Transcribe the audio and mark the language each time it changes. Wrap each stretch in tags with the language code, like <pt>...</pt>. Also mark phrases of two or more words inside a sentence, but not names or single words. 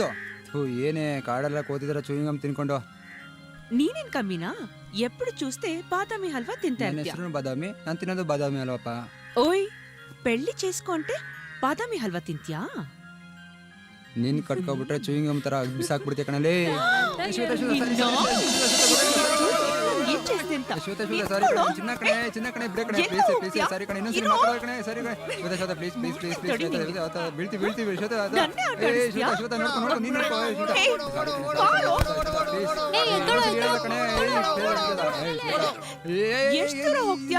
<kn>ಏನೇ ಕಾಡೆಲ್ಲ ಕೋತಿದಾರ ಚೂಯಿಂಗಮ್ ತಿನ್ಕೊಂಡು. ನೀನೇನ್ ಕಮ್ಮಿನಾ?</kn> <te>ಎప్పుడు చూస్తే బాదామి హల్వా తింటా</te> <kn>ನನ್ನ ಹೆಸರು ಬಾದಾಮಿ, ನಾನು ತಿನ್ನೋದು ಬಾದಾಮಿ ಅಲ್ವಪ್ಪ.</kn> <te>ఓయ్ పెళ్లి చేసుకో అంటే బాదామి హల్వా తింట్యా?</te> <kn>ನೀನ್ ಕಟ್ಕೊಬಿಟ್ರೆ ಚೂಯಿಂಗಮ್ ತರ ಬಿಸಾಕ್ಬಿಡ್ತೀಯ ಕಣಲೇ.</kn> <te>ఏం చేస్తే ఎంత?</te> <kn>ಶ್ವೇತಾ ಸಾರಿ ಕಣೆ, ಚಿನ್ನ ಕಣೆ ಬಿಡೆ ಕಣೆ, ಪ್ಲೀಸ್ ಸಾರಿ ಕಣೆ, ಇನ್ನೊಂದ್ಸರಿ ಮಾತಾಡೋ ಕಣೆ, ಸರಿ ಕಣೆ. ಶ್ವೇತಾ ಪ್ಲೀಸ್ ಬೀಳ್ತೀವಿ ಶ್ವೇತಾ. ಶ್ವೇತಾ ನೋಡ್ಕೊ ನೀನ್ ನೋಡ್ಕೊ. ಎಷ್ಟು ದೂರ ಹೋಗ್ತೀಯಾ?</kn>